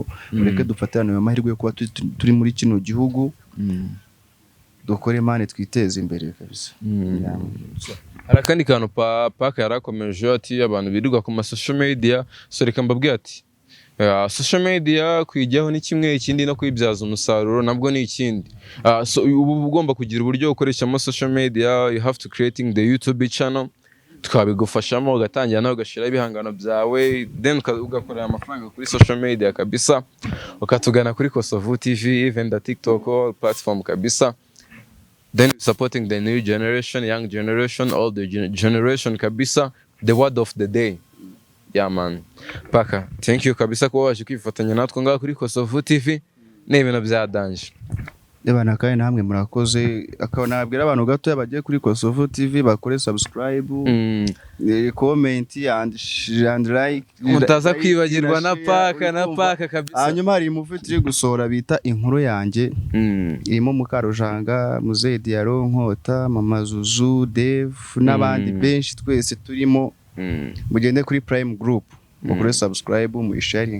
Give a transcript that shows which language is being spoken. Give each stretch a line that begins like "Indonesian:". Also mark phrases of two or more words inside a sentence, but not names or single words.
Kinyarwanda: Mureke dufatane mu mahirwe yo kuba turi muri kino gihugu, dukore mane twiteze imbere kabisa. Hari akandi kantu Paka yarakomeje ati abantu birirwa ku
English: social media, so
Kinyarwanda: reka mbabwira ati
English: social media
Kinyarwanda: kwijyaho ni kimwe, ikindi no kwibyaza umusaruro nabwo ni ikindi. So ubu ugomba kugira uburyo ukoresha
English: social media, you have to creating the YouTube channel,
Kinyarwanda: twabigufashamo ugatangira nawe ugashira ibihangano byawe, then ugakorera amafaranga kuri
English: social media
Kinyarwanda: kabisa, ukatugana kuri Kosovo TV,
English: even the TikTok platform
Kinyarwanda: kabisa.
English: Then supporting the new generation, young generation, all the generation kabisa, the word of the day. Yeah man.
Kinyarwanda: Paka,
English: thank you
Kinyarwanda: kabisa ko waje kwifatanya natwe ngaha kuri Kosovo TV. Ni ibintu bya danger. Ebana kandi namwe murakoze, akanabwira abantu gato bagiye kuri Kosovo TV bakore
English: subscribe, comment and like.
Kinyarwanda: Mutaza kwibagirwa na Paka kabisa. Hanyuma hari movie turi gusohora bita Inkuru yanjye, irimo Mukarujanga, Muzehe Diaro, Nkota, Mama Zuzu, Dev n'abandi benshi twese turimo. Mugende kuri Prime Group, mukore subscribe, muyisharing.